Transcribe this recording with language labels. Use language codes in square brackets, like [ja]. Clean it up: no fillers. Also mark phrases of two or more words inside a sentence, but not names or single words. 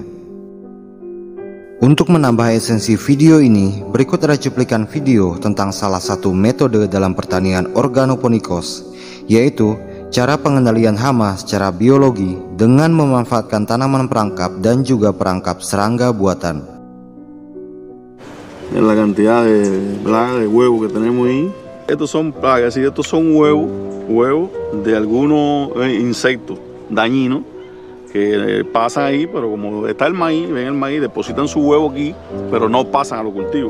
[id] Untuk menambah esensi video ini, berikut ada cuplikan video tentang salah satu metode dalam pertanian organoponikos, yaitu cara pengendalian hama secara biologi dengan memanfaatkan tanaman perangkap dan juga perangkap serangga buatan. [es] La cantidad de plagas de huevos que tenemos ahí. Estos son plagas, y estos son huevos de algunos insectos dañinos que pasan ahí, pero como está el maíz, ven el maíz, depositan su huevo aquí, pero no pasan a los cultivos.